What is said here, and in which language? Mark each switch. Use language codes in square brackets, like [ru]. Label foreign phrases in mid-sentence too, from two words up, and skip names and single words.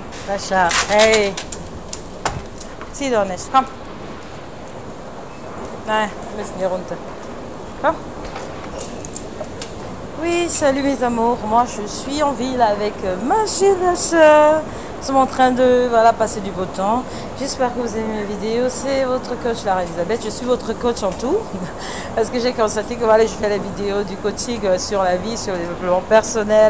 [de] Sasha, hey. Zieh doch nicht, komm. Nein, wir müssen hier runter. Komm. [fr] Oui, salut mes amours. Moi, je suis en ville avec ma chérie. Nous sommes en train de passer du beau temps. J'espère que vous aimez mes vidéos. C'est votre coach, Lara Elisabeth. Je suis votre coach en tout. Parce que j'ai constaté que je fais les vidéos du coaching sur la vie, sur le développement personnel.